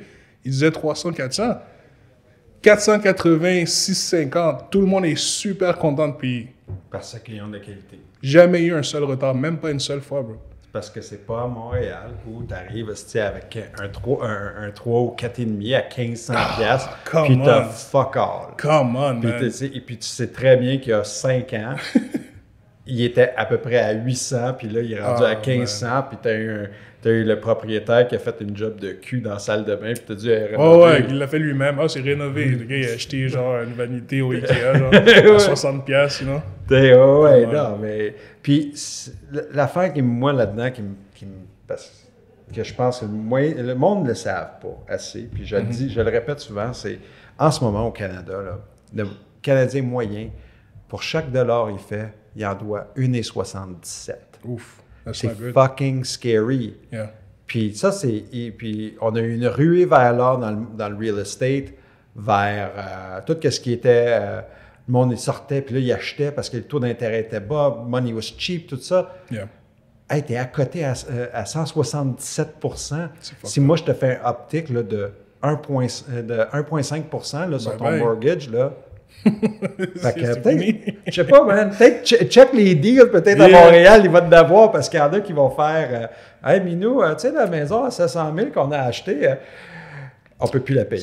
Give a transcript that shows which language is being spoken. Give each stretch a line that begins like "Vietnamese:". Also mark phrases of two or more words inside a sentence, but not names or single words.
French: Il disait 300, 400. 480, 650. Tout le monde est super content de payer. Parce qu'ils ont de la qualité. Jamais eu un seul retard, même pas une seule fois, bro. Parce que c'est pas à Montréal où tu arrives avec un 3 ou 4,5 à 1500 $, puis t'as
English: fuck all. Come on, man.
French: Et puis tu sais très bien qu'il y a 5 ans, il était à peu près à 800, puis là, il est rendu à 1500, puis t'as eu le propriétaire qui a fait une job de cul dans la salle de bain, puis t'as dû rénover. Oh ouais, il l'a fait lui-même. Ah, c'est rénové. Le gars, il a acheté genre une vanité au Ikea, genre à 60 $, sinon. Ouais, non, mais... Puis l'affaire qui, moi, là-dedans, parce que je pense que le monde ne le savent pas assez, puis je le dis, je le répète souvent, c'est en ce moment au Canada, là, le Canadien moyen, pour chaque dollar il fait, il en doit 1,77. Ouf. C'est
English: fucking scary. Yeah.
French: Puis ça, puis on a eu une ruée vers l'or dans le
English: real estate,
French: vers tout ce qui était... le monde il sortait, puis là, il achetait parce que le taux d'intérêt était bas,
English: money was cheap,
French: tout ça.
English: Yeah.
French: Hey, t'es à côté à 177%. Si
English: up.
French: moi, je te fais un uptick là, de 1,5% là, sur ton mortgage, là... Fait que peut-être, je sais pas, man, peut-être check les deals peut-être à Montréal, ils vont te devoir parce qu'il y en a qui vont faire hey Minou, tu sais la maison à 700 000 qu'on a achetée, on peut plus la payer.